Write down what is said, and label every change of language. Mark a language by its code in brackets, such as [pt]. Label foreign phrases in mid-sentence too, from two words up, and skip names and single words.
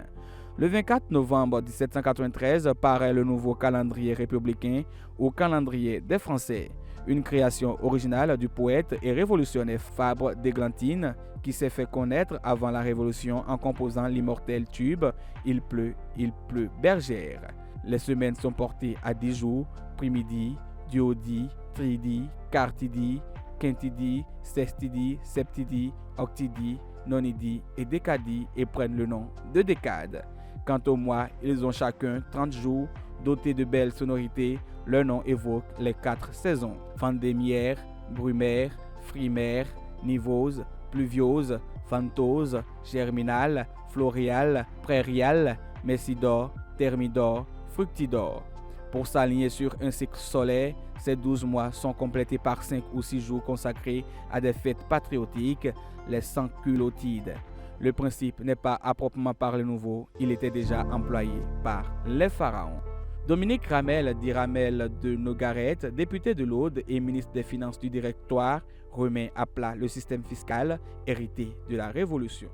[fr] Le 24 novembre 1793 paraît le nouveau calendrier républicain ou calendrier des Français, une création originale du poète et révolutionnaire Fabre d'Églantine qui s'est fait connaître avant la Révolution en composant l'immortel tube « Il pleut, bergère ». Les semaines sont portées à 10 jours, puis midi, duodie, tridie, quartidie, quintidie, sextidie, septidie, octidie, nonidie et décadie et prennent le nom de décades. Quant aux mois, ils ont chacun 30 jours dotés de belles sonorités. Leur nom évoque les 4 saisons: vendémiaire, brumaire, frimaire, nivose, pluviose, ventose, germinale, floréale, prairiale, messidor, thermidor, fructidor. Pour s'aligner sur un cycle solaire, ces 12 mois sont complétés par 5 ou 6 jours consacrés à des fêtes patriotiques, les Sansculottides. Le principe n'est pas à proprement parler nouveau, il était déjà employé par les pharaons. Dominique Ramel, dit Ramel de Nogaret, député de l'Aude et ministre des Finances du Directoire, remet à plat le système fiscal hérité de la Révolution.